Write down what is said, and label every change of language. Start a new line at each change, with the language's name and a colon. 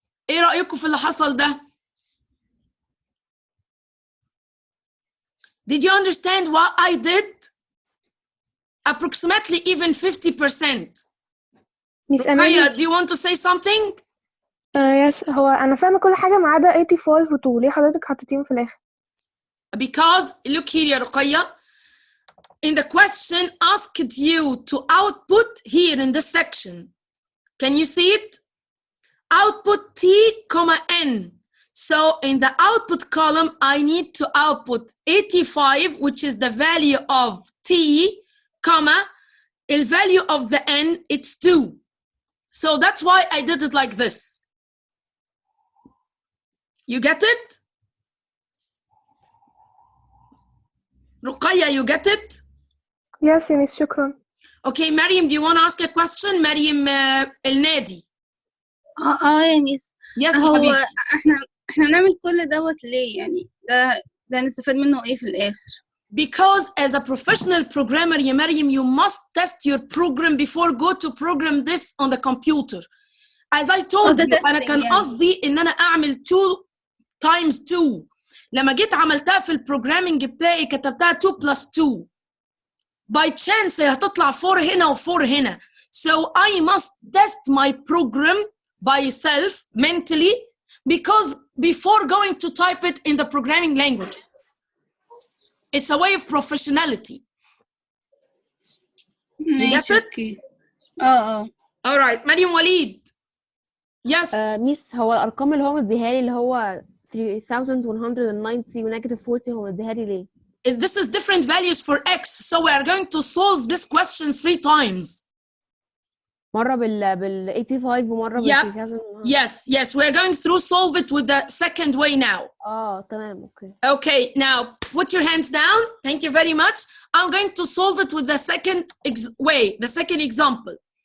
Arabic: ايه رأيكم في اللي حصل ده؟
English: Did you understand what I did? Approximately even 50%.
Arabic: ميس
English: Rukaya,
Arabic: أماني
English: do you want to say something?
Arabic: يس هو أنا فاهمة كل حاجة ما عدا 85 و 2 ليه حضرتك حطيتيهم في الآخر؟
English: Because, look here يا رقية. In the question asked you to output here in this section. Can you see it? Output t, n. So in the output column, I need to output 85, which is the value of t, the value of the n, it's 2. So that's why I did it like this. You get it? Ruqayya, you get it?
Arabic: يس يا ميس شكرا.
English: Okay, Mariam, do you want to ask a question? Mariam El-Nadi.
Arabic: يا ميس
English: Yes,
Arabic: هو حبيبي. احنا بنعمل كل دوت ليه يعني ده نستفاد منه ايه في الاخر؟
English: Because as a professional programmer, ya Mariam, you must test your program before go to program this on the computer. As I told you,
Arabic: أنا كان قصدي إن أنا أعمل
English: 2 times 2.
Arabic: لما جيت عملتها في البروجرامينج بتاعي كتبتها 2 plus 2.
English: By chance
Arabic: هتطلع 4 هنا و 4 هنا.
English: So I must test my program by self mentally because before going to type it in the programming languages. It's a way of professionality. You get it? All right. Mariam Walid. Yes.
Arabic: ميس هو الأرقام اللي هو مديها لي اللي هو 3190 ونيجاتيف 40 هو مديها لي ليه؟
English: This is different values for x. So we are going to solve this question 3 times.
Arabic: مرة بال 85 ومرة بال 3000.
English: Yes. We're going through solve it with the second way now.
Arabic: تمام اوكي.
English: Okay, now put your hands down. Thank you very much. I'm going to solve it with the second way, the second example.